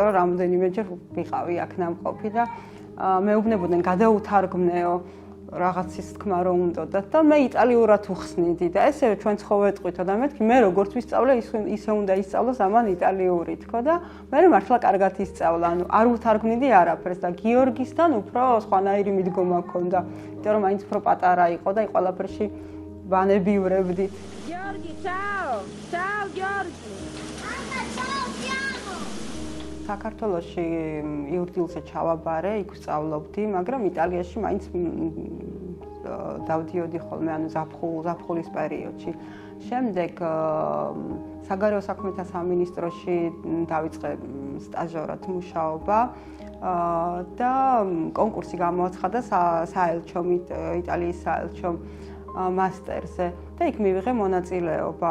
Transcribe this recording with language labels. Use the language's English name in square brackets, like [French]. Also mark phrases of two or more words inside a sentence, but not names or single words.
[Georgian] რომ რამოდენიმეჯერ ვიყავი აქ ნამყოფი და მეუბნებოდნენ გადაუთარგმნეო რაღაცის თქმა რომ უნდათ და მე იტალიურად უხსნიდი და ესევე ჩვენ ცხოვეთყვითო და მეთქი მე როგორც ვისწავლე ისე უნდა ისწავლოს ამან იტალიური თქო და მე მართლა კარგად ისწავლა ანუ არ უთარგმნიდი არაფერს და გიორგისთან უფრო სხვანაირი მიდგომა ჰქონდა იმიტომ რომ მაინც უფრო პატარა იყო და ყველაფერში ვანებივრებდით [Italian] Giorgi, ciao! Ciao Giorgi! Anna, ciao Piano! [Georgian] საქართველოში იურდილზე ჩავაბარე, იქ ვსწავლობდი, მაგრამ იტალიაში მაინც დავდიოდი ხოლმე, ანუ ზაფხულის პერიოდში. შემდეგ საგარეო საქმეთა სამინისტროში დავიწყე სტაჟორად მუშაობა და კონკურსი გამოაცხადა საელჩომ, იტალიის საელჩომ მასტერზე და იქ მივიღე მონაწილეობა.